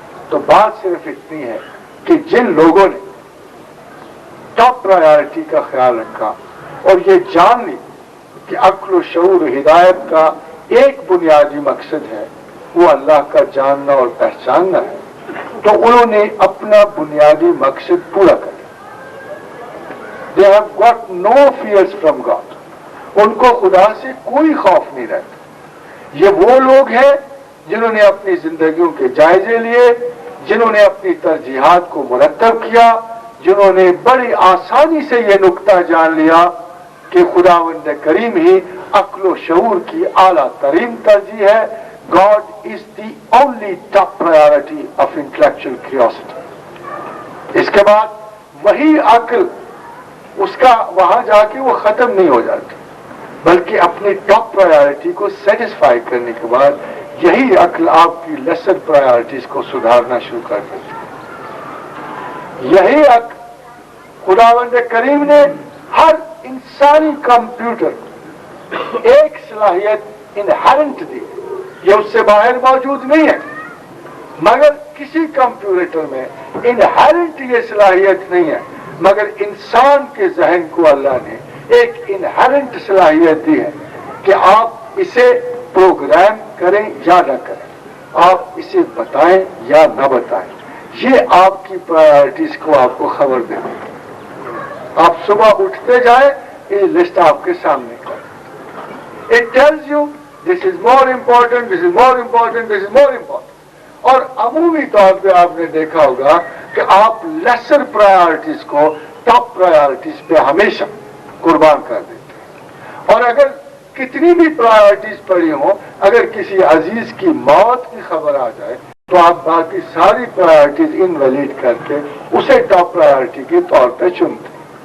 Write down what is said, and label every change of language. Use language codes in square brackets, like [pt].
[ur] تو بات صرف اتنی ہے کہ جن لوگوں نے ٹاپ پرائیورٹی کا خیال رکھا اور یہ جان لی کہ عقل و شعور ہدایت کا ایک بنیادی مقصد ہے وہ اللہ کا جاننا اور پہچاننا ہے، تو انہوں نے اپنا بنیادی مقصد پورا کر لیا. [en] They have got no fears from God. [ur] ان کو خدا سے کوئی خوف نہیں رہتا. یہ وہ لوگ ہیں جنہوں نے اپنی زندگیوں کے جائزے لیے، جنہوں نے اپنی ترجیحات کو مرتب کیا، جنہوں نے بڑی آسانی سے یہ نقطہ جان لیا کہ خداوند کریم ہی عقل و شعور کی اعلیٰ ترین ترجیح ہے. [en] God is the only top priority of intellectual curiosity. [ur] اس کے بعد وہی عقل اس کا وہاں جا کے وہ ختم نہیں ہو جاتی، بلکہ اپنی ٹاپ پرائیورٹی کو سیٹسفائی کرنے کے بعد یہی عقل آپ کی لیسر پرائیورٹیز کو سدھارنا شروع کر دیتی. یہی عقل خداوند کریم نے ہر انسانی کمپیوٹر ایک صلاحیت انہرنٹ دی، یہ اس سے باہر موجود نہیں ہے، مگر کسی کمپیوٹر میں انہرنٹ یہ صلاحیت نہیں ہے. مگر انسان کے ذہن کو اللہ نے ایک انہرنٹ صلاحیت دی ہے کہ آپ اسے پروگرام کریں یا نہ کریں، آپ اسے بتائیں یا نہ بتائیں، یہ آپ کی پرائرٹیز کو آپ کو خبر دے دے. آپ صبح اٹھتے جائیں، یہ لسٹ آپ کے سامنے کریں. [en] It tells you this is more important, this is more important, this is more important. [ur] اور عمومی طور پہ آپ نے دیکھا ہوگا کہ آپ لیسر پرائرٹیز کو ٹاپ پرائرٹیز پہ ہمیشہ قربان کر دیتے ہیں. اور اگر کتنی بھی پرائرٹیز پڑی ہوں، اگر کسی عزیز کی موت کی خبر آ جائے تو آپ باقی ساری پرائرٹیز انویلڈ کر کے اسے ٹاپ پرائرٹی کے طور پہ چنتے ہیں.